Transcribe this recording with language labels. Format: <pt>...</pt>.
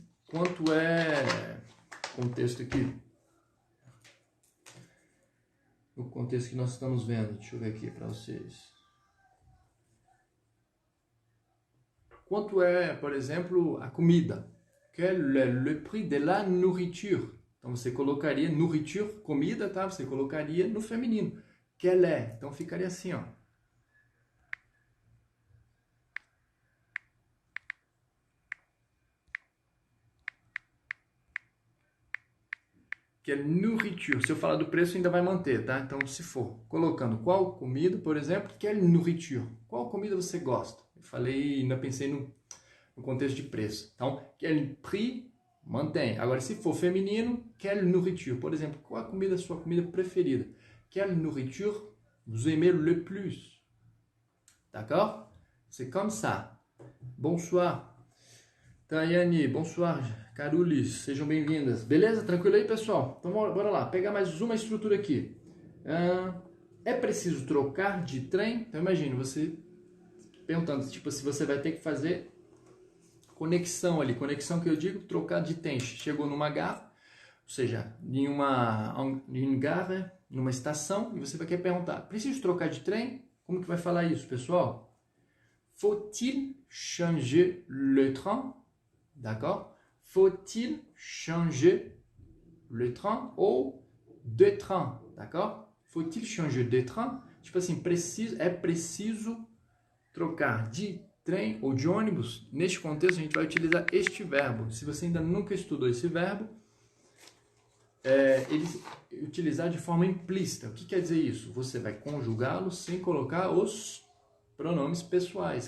<pt>Quanto é... Contexto aqui. No contexto que nós estamos vendo. Deixa eu ver aqui para vocês. Quanto é, por exemplo, a comida?</pt> <fr>Quel est le prix de la nourriture?</fr> <pt>Então você colocaria nourriture, comida, tá? Você colocaria no feminino.</pt> <fr>Quel est?</fr> <pt>Então ficaria assim, ó.</pt> <fr>Quelle nourriture.</fr> <pt>Se eu falar do preço, ainda vai manter, tá? Então, se for colocando qual comida, por exemplo,</pt> <fr>quelle nourriture.</fr> <pt>Qual comida você gosta? Eu falei, ainda pensei no contexto de preço. Então,</pt> <fr>quel prix,</fr> <pt>mantém. Agora, se for feminino,</pt> <fr>quelle nourriture.</fr> <pt>Por exemplo, qual a comida, sua comida preferida?</pt> <fr>Quelle nourriture vous aimez le plus? D'accord? C'est comme ça. Bonsoir. Tayane, bonsoir.</fr> <pt>Carulis, sejam bem-vindas. Beleza? Tranquilo aí, pessoal? Então, bora lá. Pegar mais uma estrutura aqui. É preciso trocar de trem? Então, imagine você perguntando, tipo, se você vai ter que fazer conexão ali. Conexão que eu digo, trocar de trem. Chegou numa gare, ou seja, em uma gare, numa estação, e você vai querer perguntar, preciso trocar de trem? Como que vai falar isso, pessoal?</pt> <fr>Faut-il changer le train? D'accord? Faut-il changer le train ou de train? D'accord? Faut-il changer de train?</fr> <pt>Tipo assim, é preciso trocar de trem ou de ônibus. Neste contexto, a gente vai utilizar este verbo. Se você ainda nunca estudou esse verbo, ele utilizar de forma implícita. O que quer dizer isso? Você vai conjugá-lo sem colocar os pronomes pessoais.</pt>